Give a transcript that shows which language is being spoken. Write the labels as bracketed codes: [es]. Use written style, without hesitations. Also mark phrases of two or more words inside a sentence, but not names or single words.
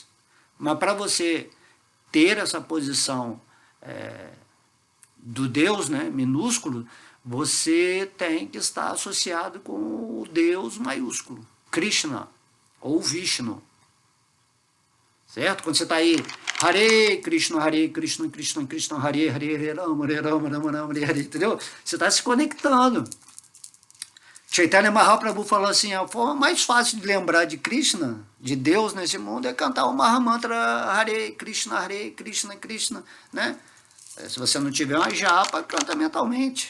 [pt] Mas para você ter essa posição do Deus, né, minúsculo, você tem que estar associado com o Deus maiúsculo, Krishna ou Vishnu. Certo? Quando você está aí, [sa] Hare Krishna, Krishna Krishna, Hare Hare, Hare Rama, Hare Rama, Rama Rama, Hare Hare, [pt] entendeu? Você está se conectando. Chaitanya Mahaprabhu falou assim, a forma mais fácil de lembrar de Krishna, de Deus nesse mundo, é cantar o Mahamantra [sa] Hare Krishna, Krishna, [pt] né? Se você não tiver uma japa, canta mentalmente.